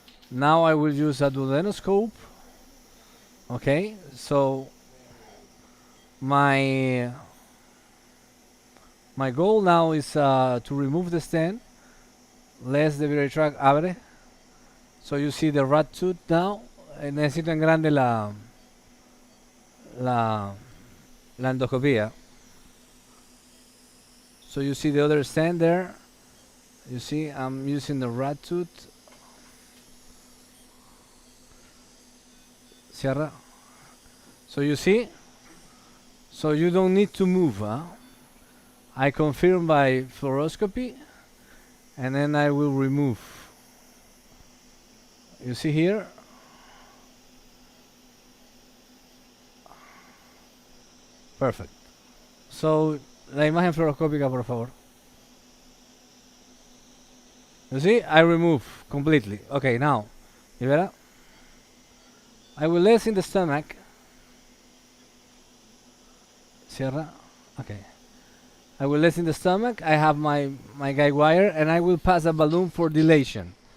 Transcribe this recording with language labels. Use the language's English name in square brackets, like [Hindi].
[English] Now I will use a duodenoscope. Okay, so my goal now is to remove the stent. Less the biliary tract abre. So you see the rat tooth now. [Spanish] Necesito en grande la endoscopía. [English] So you see the other stent there. You see I'm using the rat tooth. [Spanish] Cierra. [English] So you see. So you don't need to move. Huh? I confirm by fluoroscopy, and then I will remove. You see here. Perfect. So [Spanish] la imagen fluoroscópica, por favor. [English] You see, I remove completely. Okay, now, [Spanish] libera. [English] I will less in the stomach. [Spanish] Cierra. [English] Okay. I will less in the stomach. I have my guide wire, and I will pass a balloon for dilation.